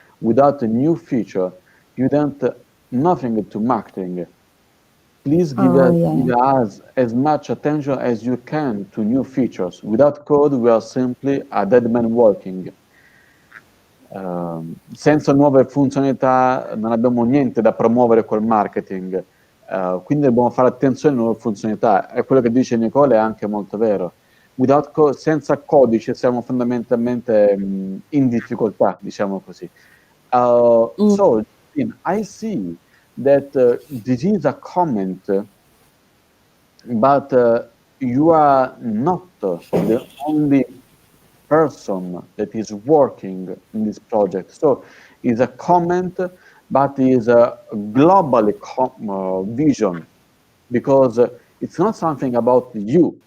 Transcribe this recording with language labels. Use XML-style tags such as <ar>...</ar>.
<en>Without a new feature, you don't nothing to marketing. Please give us as much attention as you can to new features. Without code, we are simply a dead man walking.</en> <it>Senza nuove funzionalità non abbiamo niente da promuovere col marketing, quindi dobbiamo fare attenzione alle nuove funzionalità. E quello che dice Nicola è anche molto vero. Senza codice siamo fondamentalmente in difficoltà, diciamo così.</it> <en>So, I see that this is a comment, but you are not the only person that is working in this project. So it's a comment, but is a global vision, because it's not something about you.</en>